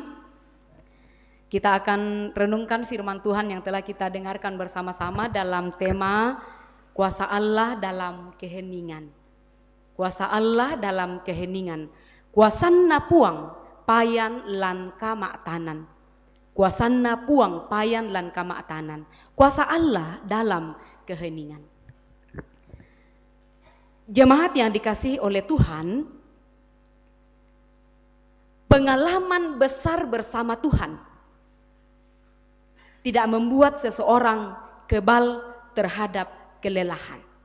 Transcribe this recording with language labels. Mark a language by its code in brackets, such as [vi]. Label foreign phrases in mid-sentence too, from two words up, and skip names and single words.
[id] Kita akan renungkan firman Tuhan yang telah kita dengarkan bersama-sama dalam tema Kuasa Allah dalam keheningan. Kuasa Allah dalam keheningan. [sda] Kuasanna puang payan lan kamaktanan. Kuasanna puang payan lan kamaktanan. [id] Kuasa Allah dalam keheningan. Jemaat yang dikasihi oleh Tuhan, pengalaman besar bersama Tuhan tidak membuat seseorang kebal terhadap kelelahan.